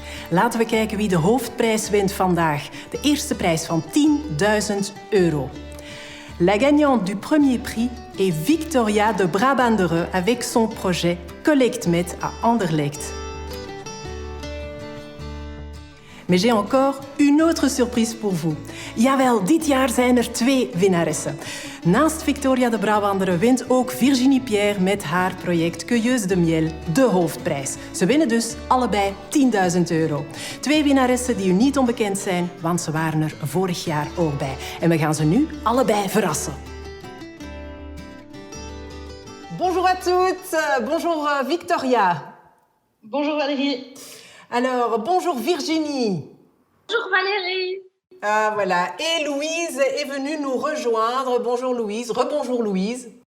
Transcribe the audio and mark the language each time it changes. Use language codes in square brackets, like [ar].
[nl] Laten we kijken wie de hoofdprijs wint vandaag. De eerste prijs van €10.000. [fr] La gagnante du premier prix est Victoria de Brabandere avec son projet Collectmet à Anderlecht. Mais j'ai encore une autre surprise pour vous. [nl] Jawel, dit jaar zijn er 2 winnaressen. Naast Victoria de Brabandere wint ook Virginie Pierre met haar project Cueilleuse de Miel de hoofdprijs. Ze winnen dus allebei €10.000. 2 winnaressen die u niet onbekend zijn, want ze waren er vorig jaar ook bij. En we gaan ze nu allebei verrassen. [fr] Bonjour à toutes, bonjour Victoria. Bonjour Valérie. Alors, bonjour Virginie. Bonjour Valérie. Ah voilà, et Louise est venue nous rejoindre. Bonjour Louise, rebonjour Louise.